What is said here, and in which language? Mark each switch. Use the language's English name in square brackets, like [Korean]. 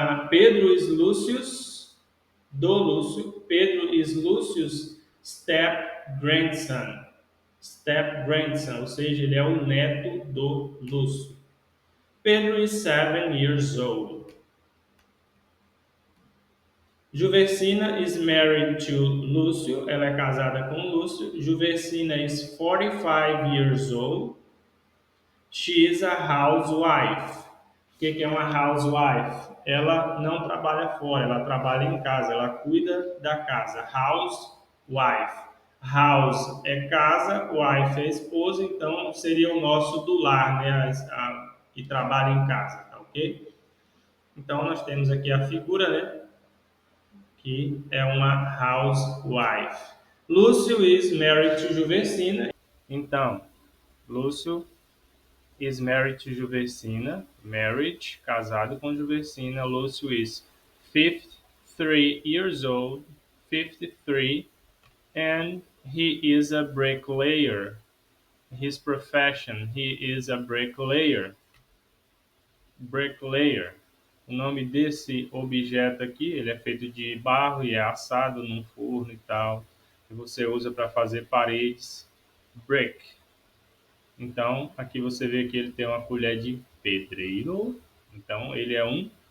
[English] Pedro is Lúcio's, [Portuguese] do Lúcio. [English] Pedro is Lúcio's step-grandson. [Portuguese] Step-grandson, ou seja, ele é o neto do Lúcio. [English] Pedro is 7 years old. Juversina is married to Lúcio. [Portuguese] Ela é casada com Lúcio. [English] Juversina is 45 years old. She is a housewife. [Portuguese] O que é uma housewife? Ela não trabalha fora, ela trabalha em casa, ela cuida da casa. Housewife. House é casa, wife é esposa, então seria o nosso do lar, né? Que trabalha em casa, tá ok? Então nós temos aqui a figura, né? Que é uma housewife. [English] Lúcio is married to Juversina. Então, Lúcio is married to Juversina. Marriage, [Portuguese] casado com Juversina. [English] Lúcio is 53 years old. 53. And he is a bricklayer. His profession, he is a bricklayer. Bricklayer. [Portuguese] O nome desse objeto aqui, ele é feito de barro e é assado num forno e tal. E você usa para fazer paredes, brick. Então, aqui você vê que ele tem uma colher de pedreiro. Então, ele é um